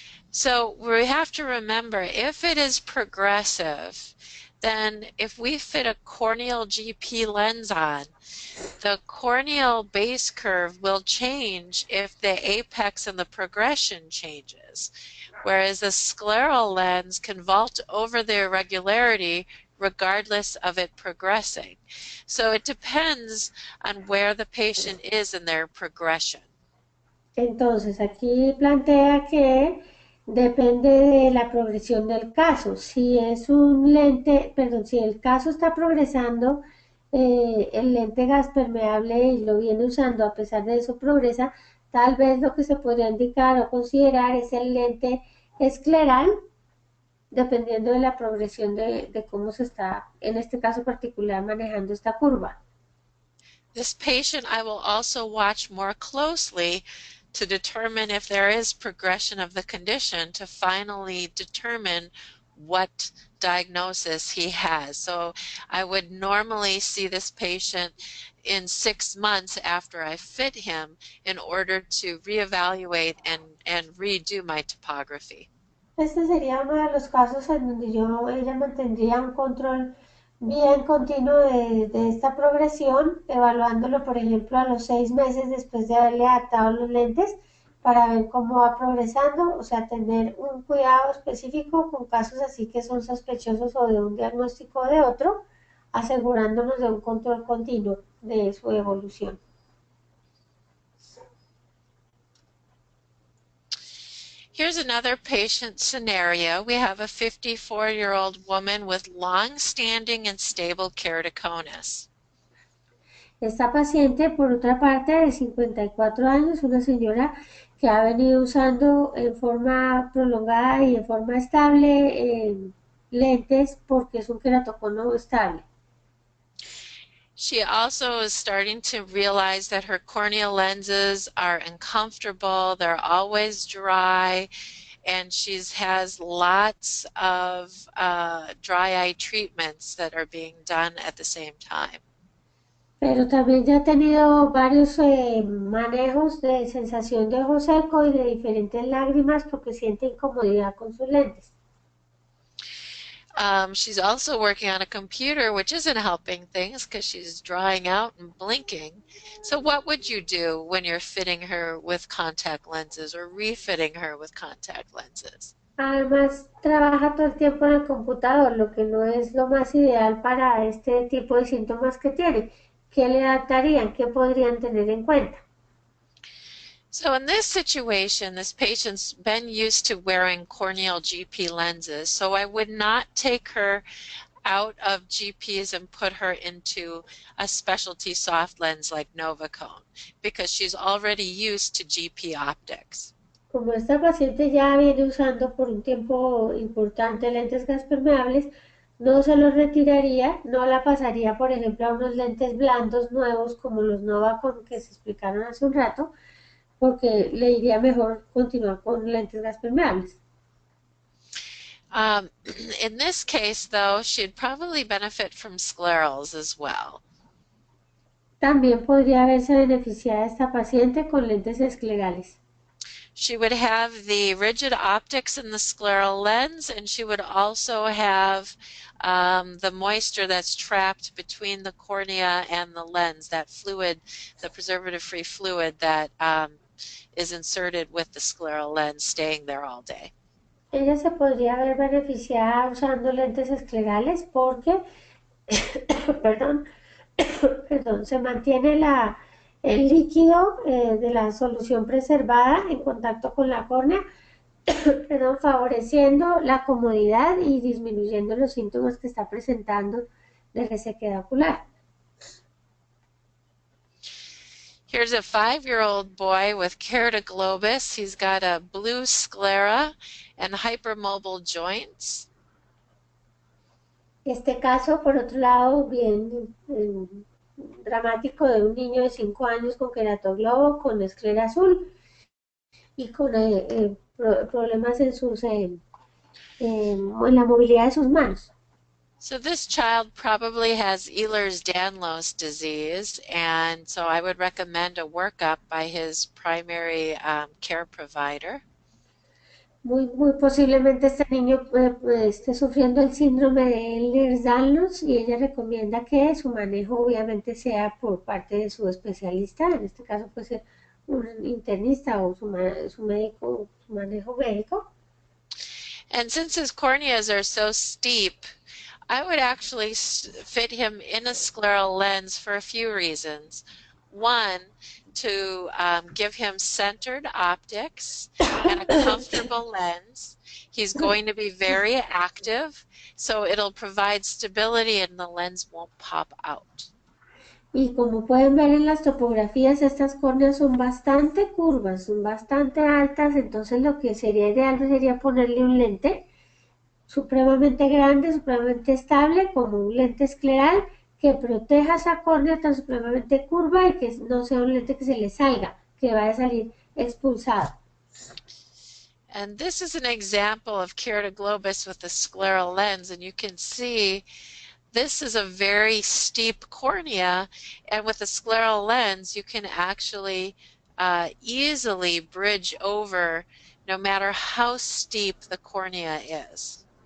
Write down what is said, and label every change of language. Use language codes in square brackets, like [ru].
[en] So we have to remember, if it is progressive, then if we fit a corneal GP lens on, the corneal base curve will change if the apex and the progression changes, whereas a scleral lens can vault over the irregularity regardless of it progressing. So it depends on where the patient is in their progression. [es] Entonces, aquí plantea que depende de la progresión del caso. Si es un lente, perdón, si el caso está progresando, el lente gas permeable y lo viene usando, a pesar de eso progresa, tal vez lo que se podría indicar o considerar es el lente escleral, dependiendo de la progresión de cómo se está, en este caso particular, manejando esta curva. [en] This patient I will also watch more closely to determine if there is progression of the condition to finally determine what diagnosis he has. So I would normally see this patient in 6 months after I fit him in order to reevaluate and redo my topography. [es] Este sería uno de los casos en donde ella mantendría un control bien continuo de esta progresión, evaluándolo, por ejemplo, a los 6 meses después de haberle adaptado los lentes para ver cómo va progresando, o sea, tener un cuidado específico con casos así que son sospechosos o de un diagnóstico o de otro, asegurándonos de un control continuo de su evolución. [en] Here's another patient scenario. We have a 54-year-old woman with long-standing and stable keratoconus. [es] Esta paciente, por otra parte, de 54 años, una señora que ha venido usando en forma prolongada y en forma estable lentes porque es un queratocono estable. [en] She also is starting to realize that her corneal lenses are uncomfortable, they're always dry, and she has lots of dry eye treatments that are being done at the same time. [es] Pero también ya ha tenido varios manejos de sensación de ojo seco y de diferentes lágrimas porque siente incomodidad con sus lentes. [en] She's also working on a computer, which isn't helping things because she's drying out and blinking. So what would you do when you're fitting her with contact lenses or refitting her with contact lenses? [es] Además, trabaja todo el tiempo en el computador, lo que no es lo más ideal para este tipo de síntomas que tiene. ¿Qué le adaptarían? ¿Qué podrían tener en cuenta? [en] So in this situation, this patient's been used to wearing corneal GP lenses, so I would not take her out of GPs and put her into a specialty soft lens like Novacone because she's already used to GP optics. [es] Como esta paciente ya viene usando por un tiempo importante lentes gas permeables, no se los retiraría, no la pasaría, por ejemplo, a unos lentes blandos nuevos como los Novacone que se explicaron hace un rato, porque le iría mejor continuar con lentes gas permeables. [en] In this case, though, she'd probably benefit from sclerals as well. [es] También podría verse beneficiada esta paciente con lentes esclerales. [en] She would have the rigid optics in the scleral lens, and she would also have the moisture that's trapped between the cornea and the lens, that fluid, the preservative-free fluid that is inserted with the scleral lens staying there all day. [es] Ella se podría ver beneficiada usando lentes esclerales porque, perdón, se mantiene el líquido de la solución preservada en contacto con la córnea, favoreciendo la comodidad y disminuyendo los síntomas que está presentando de resequedad ocular. [en] Here's a 5-year-old boy with keratoglobus. He's got a blue sclera and hypermobile joints. [es] Este caso, por otro lado, bien dramático de un niño de 5 años con queratoglobo, con esclera azul y con problemas en la movilidad de sus manos. [en] So this child probably has Ehlers-Danlos disease, and so I would recommend a workup by his primary care provider. [es] Muy posiblemente este niño esté sufriendo el síndrome de Ehlers-Danlos y ella recomienda que su manejo obviamente sea por parte de su especialista, en este caso puede ser un internista o su médico, su manejo médico. [en] And since his corneas are so steep, I would actually fit him in a scleral lens for a few reasons. One, to give him centered optics and a comfortable lens. He's going to be very active, so it'll provide stability and the lens won't pop out. [es] Y como pueden ver en las topografías, estas córneas son bastante curvas, son bastante altas, entonces lo que sería ideal sería ponerle un lente supremamente grande, supremamente estable, como un lente escleral que proteja esa córnea tan supremamente curva y que no sea un lente que se le salga, que vaya a salir expulsado. [en] And this is an example of keratoglobus with a scleral lens, and you can see this is a very steep cornea, and with a scleral lens you can actually easily bridge over no matter how steep the cornea is.